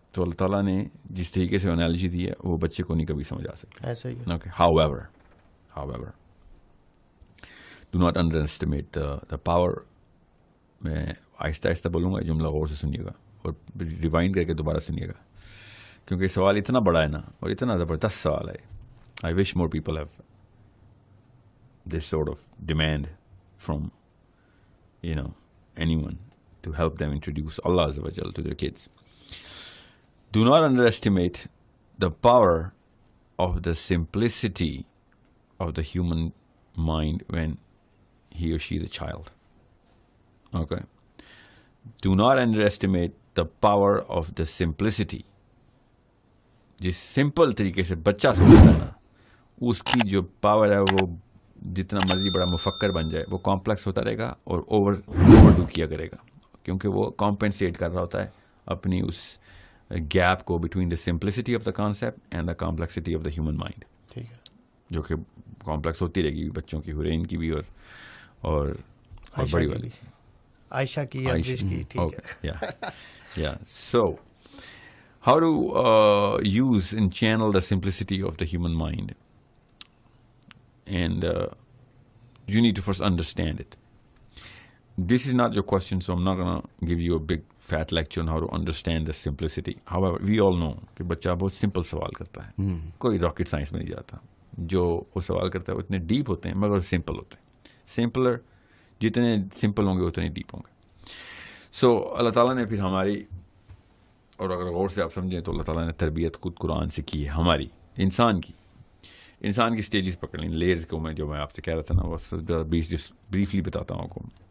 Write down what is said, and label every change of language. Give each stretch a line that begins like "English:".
Urdu: تو اللہ تعالیٰ نے جس طریقے سے انالوجی دی ہے وہ بچے کو نہیں کبھی سمجھ آ سکتا. ایسا ہی ہے.
English: Okay. However, do not underestimate the power.
Urdu: میں آہستہ آہستہ بولوں گا, جملہ غور سے سنیے گا اور ریوائنڈ کر کے دوبارہ سنیے گا, کیونکہ سوال اتنا بڑا ہے نا اور اتنا زبردست سوال ہے.
English: I wish more people have this sort of demand from anyone to help them introduce Allah Azza wa Jal to their kids. Do not underestimate the power of the simplicity of the human mind when he or she is a child. Okay. Do not underestimate the power of the simplicity.
Urdu: جس simple طریقے سے بچہ سوچتا ہے نا اس کی جو power ہے وہ جتنا مرضی بڑا مفکر بن جائے وہ کمپلیکس ہوتا رہے گا اور اوور ڈو کیا کرے گا, کیونکہ وہ کمپنسیٹ کر رہا ہوتا ہے اپنی اس گیپ کو
English: Between the simplicity of the concept and the complexity of the human mind.
Urdu: ٹھیک ہے. جو کہ کمپلیکس ہوتی رہے گی بچوں کی, حورین کی بھی اور بڑی والی عائشہ کی, ٹھیک ہے.
English: So how to use and channel the simplicity of the human mind, and you need to first understand it. This is not your question, so I'm not going to give you a big fat lecture on how to understand the simplicity. However, we all know
Urdu: کہ بچہ بہت simple سوال کرتا ہے, کوئی rocket science میں نہیں جاتا. جو وہ سوال کرتا ہے وہ اتنے ڈیپ ہوتے ہیں مگر سمپل ہوتے ہیں. سمپلر جتنے سمپل ہوں گے اتنے ڈیپ ہوں گے. سو اللہ تعالیٰ نے پھر ہماری, اور اگر غور سے آپ سمجھیں تو اللہ تعالیٰ نے تربیت خود قرآن سے کی ہے ہماری, انسان کی سٹیجز پکڑ لیں, لیئرز کو. میں جو میں آپ سے کہہ رہا تھا نا وہ 20 بریفلی بتاتا ہوں آپ کو.